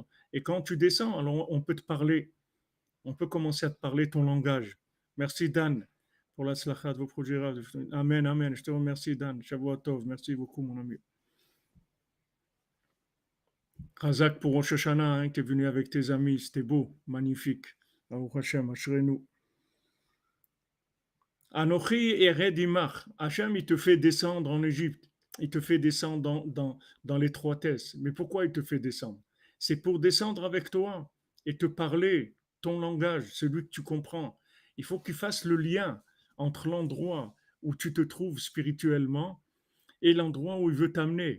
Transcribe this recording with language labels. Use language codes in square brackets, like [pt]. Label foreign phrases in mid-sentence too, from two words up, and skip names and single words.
[fr] Et quand tu descends, alors on peut te parler, on peut commencer à te parler ton langage. Merci Dan pour la slachat de vos projets. Amen, amen. Je te remercie Dan. [he] שבוע טוב. [fr] Merci beaucoup mon ami. Razak pour Rosh Hashanah, hein, qui est venu avec tes amis. C'était beau, magnifique. [he] ברוך השם אשרנו אנכי ארד עמך. [fr] Hashem, il te fait descendre en Égypte. Il te fait descendre dans l'étroitesse. Mais pourquoi il te fait descendre? C'est pour descendre avec toi et te parler ton langage, celui que tu comprends. Il faut qu'il fasse le lien entre l'endroit où tu te trouves spirituellement et l'endroit où il veut t'amener.